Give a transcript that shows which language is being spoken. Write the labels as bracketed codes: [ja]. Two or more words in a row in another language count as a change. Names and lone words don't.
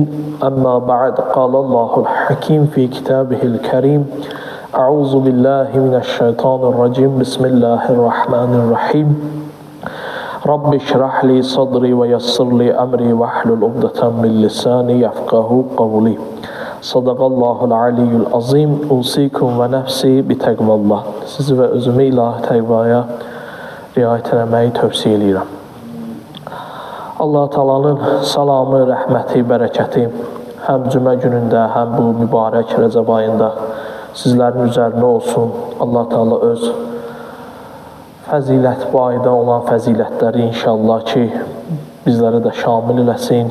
[ar] أما بعد، قال الله الحكيم في كتابه الكريم: أعوذ بالله من الشيطان الرجيم. بسم الله الرحمن الرحيم. رب اشرح لي صدري ويسر لي أمري واحلل عقدة من لساني يفقهوا قولي. صدق الله العلي العظيم. أوصيكم ونفسي بتقوى الله. [az] Sizi və özümü ilahi təqvaya riayət eləməyi tövsiyə edirəm. Allah Taala'nın salamı, rəhməti, bərəkəti həm cümə günündə, həm bu mübarək Rəcəb ayında sizlərin üzərinə olsun. Allah Taala öz fəzilət, bu ayda olan fəzilətləri inşallah ki, bizlərə də şamil eləsin.